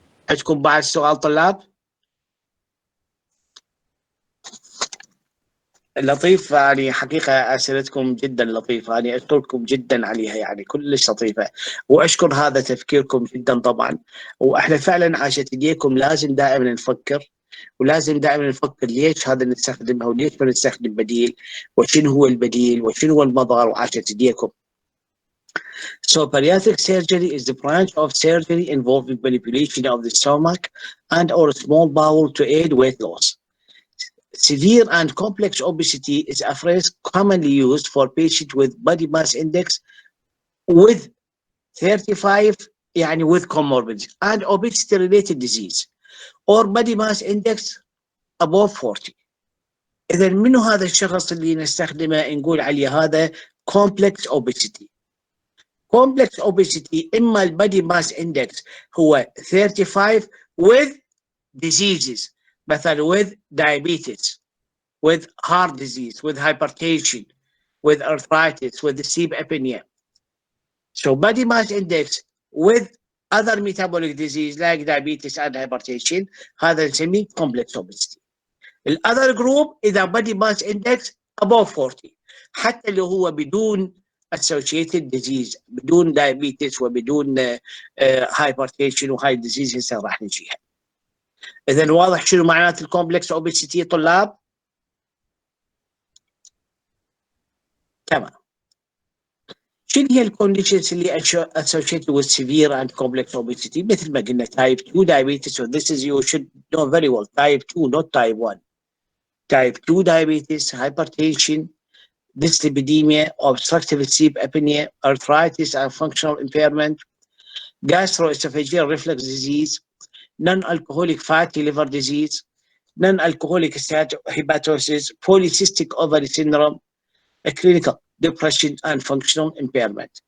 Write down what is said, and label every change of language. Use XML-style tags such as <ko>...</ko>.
<ar>عندكم بعد سؤال طلاب؟ لطيف، يعني حقيقة أسئلتكم جدا لطيفة، يعني أشكركم جدا عليها، يعني كلش لطيفة، وأشكر هذا تفكيركم جدا طبعا. وإحنا فعلا عاشت إيديكم لازم دائما نفكر، ولازم دائما نفكر ليش هذا نستخدمها وليش ما نستخدم بديل، وشنو هو البديل وشنو هو المظهر، وعاشت إيديكم.</ar> <en>So bariatric surgery is the branch of surgery involving manipulation of the stomach and or small bowel to aid weight loss. Severe and complex obesity is a phrase commonly used for patients with body mass index with 35 يعني with comorbidities and obesity related disease or body mass index above 40.</en> <ar>إذا منو هذا الشخص اللي نستخدمه نقول عليه هذا complex obesity.</ar> <en>complex obesity إما البادي mass index هو 35 with diseases، مثلا with diabetes، with heart disease، with hypertension، with arthritis، with sleep apnea. So body mass index with other metabolic disease like diabetes and hypertension</en> <ar>هذا نسميه</ar> <en>complex obesity. The other group إذا body mass index above 40</en> <ar>حتى اللي هو بدون</ar> <en>associated disease، بدون diabetes وبدون hypertension وهاي disease</en> <ar>هسه راح نجيها. إذا واضح شنو معنات الكومبلكس اوبيسيتي طلاب؟ تمام. شنو هي الكونديشنز اللي</ar> <en>associated with severe and complex obesity؟</en> <ar>مثل ما قلنا</ar> <en>type 2 diabetes, so this is you should know very well, type 2 not type 1. Type 2 diabetes, hypertension, dyslipidemia, obstructive sleep apnea, arthritis and functional impairment, gastroesophageal reflux disease, non-alcoholic fatty liver disease, non-alcoholic steatohepatosis, polycystic ovary syndrome, clinical depression and functional impairment.</en>